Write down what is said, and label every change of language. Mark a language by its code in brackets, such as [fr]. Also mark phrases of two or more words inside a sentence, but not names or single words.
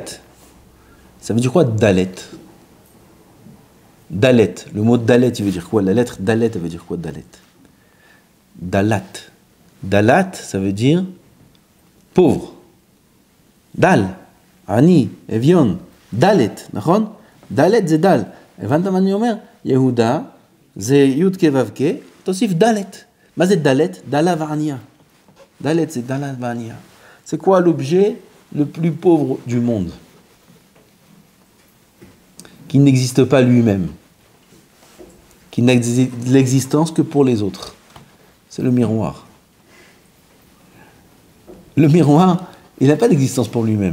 [fr] Ça veut dire quoi Dalet? Dalet. Le mot Dalet, il veut dire quoi? La lettre Dalet, elle veut dire quoi Dalet? Dalat. Dalat, ça veut dire pauvre. [he] דל. עני. אביון. דלת. D'accord? [fr] Dalet, c'est Dal. [he] הבנת מה אני אומר? יהודה זה י' כו' תוסיף דלת. מה זה דלת? דלה וענייה. דלת c'est דלה וענייה. [fr] C'est quoi l'objet le plus pauvre du monde? Qui n'existe pas lui-même. Qui n'a de l'existence que pour les autres. C'est le miroir. Le miroir, il n'a pas d'existence pour lui-même.